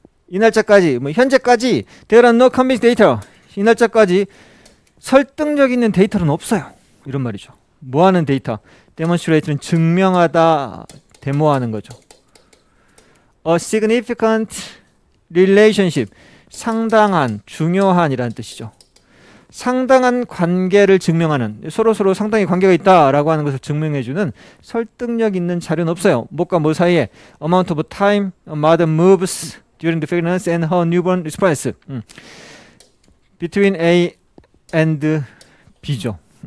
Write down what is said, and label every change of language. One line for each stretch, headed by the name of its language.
Korean: 이 날짜까지, 뭐 현재까지
English: there are no convincing data.
Korean: 이 날짜까지 설득력 있는 데이터는 없어요. 이런 말이죠. 뭐 하는 데이터? demonstrate는 증명하다, 데모하는 거죠.
English: A significant relationship.
Korean: 상당한, 중요한이라는 뜻이죠. 상당한 관계를 증명하는, 서로 상당히 관계가 있다라고 하는 것을 증명해주는 설득력 있는 자료는 없어요. 뭐과 뭐 사이에
English: amount of time a mother moves during the pregnancy and her newborn response between A and B죠.